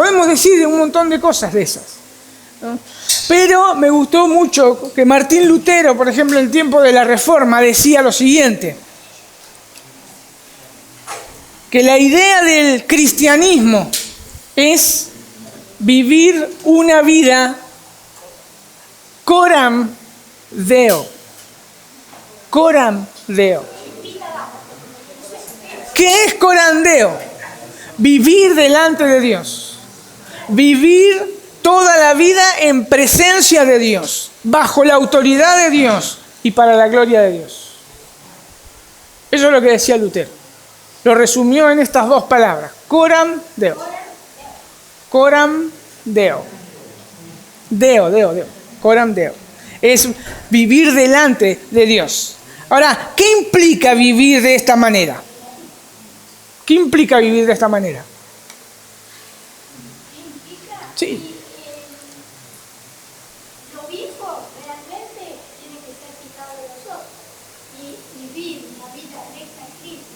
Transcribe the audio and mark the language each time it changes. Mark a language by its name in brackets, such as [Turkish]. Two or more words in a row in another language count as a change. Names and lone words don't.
[Spanish] Podemos decir un montón de cosas de esas, ¿no? Pero me gustó mucho que Martín Lutero, por ejemplo, en el tiempo de la Reforma, decía lo siguiente: que la idea del cristianismo es vivir una vida [Latin] coram Deo. Coram Deo. [Spanish] ¿Qué es [Latin] coram Deo? [Spanish] Vivir delante de Dios. Vivir toda la vida en presencia de Dios, bajo la autoridad de Dios y para la gloria de Dios. Eso es lo que decía Lutero. Lo resumió en estas dos palabras: [Latin] coram Deo. Coram Deo. Deo. Coram Deo. [Spanish] Es vivir delante de Dios. Ahora, ¿qué implica vivir de esta manera? ¿Qué implica vivir de esta manera? Sí. Lo mismo realmente tiene que ser quitado de nosotros y vivir una vida recta en Cristo.